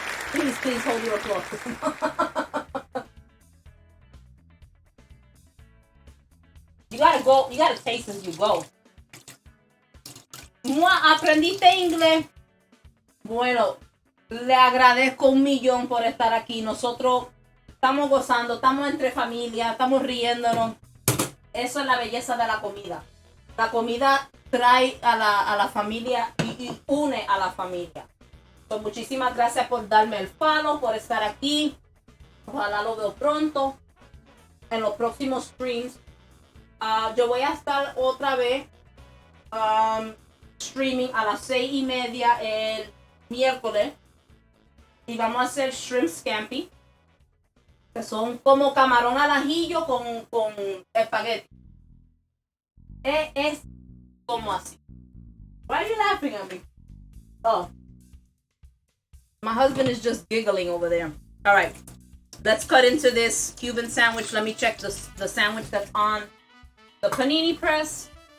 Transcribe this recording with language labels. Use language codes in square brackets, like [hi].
[en] Please hold your applause. You gotta taste as you go. [es] ¿Aprendiste inglés? Bueno, le agradezco un millón por estar aquí. Nosotros estamos gozando, estamos entre familia, estamos riéndonos. Eso es la belleza de la comida. La comida trae a la familia y une a la familia. So, muchísimas gracias por darme el follow, por estar aquí. Ojalá lo veo pronto en los próximos streams. Yo voy a estar otra vez streaming a las 6:30 el miércoles. Y vamos a hacer shrimp scampi, que son como camarón al ajillo con espagueti. Es como así. [en] Why are you laughing at me? Oh. My husband is just giggling over there. All right. Let's cut into this Cuban sandwich. Let me check the sandwich that's on the panini press.